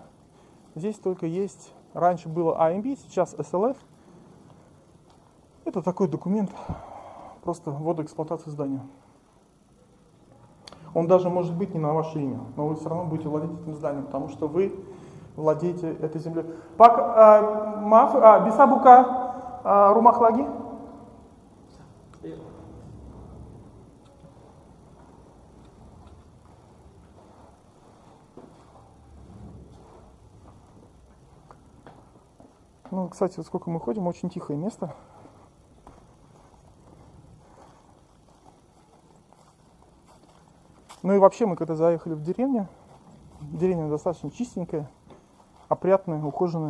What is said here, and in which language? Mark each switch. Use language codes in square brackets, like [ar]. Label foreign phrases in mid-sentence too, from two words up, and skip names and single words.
[ru] Здесь только есть, раньше было AMB, сейчас SLF. Это такой документ, просто ввода эксплуатации здания. Он даже может быть не на ваше имя, но вы все равно будете владеть этим зданием, потому что вы владеете этой землей. [id] Bisa buka rumah lagi? [ru] Ну, кстати, сколько мы ходим, очень тихое место. Ну и вообще мы когда заехали в деревню, деревня достаточно чистенькая, опрятная, ухоженная.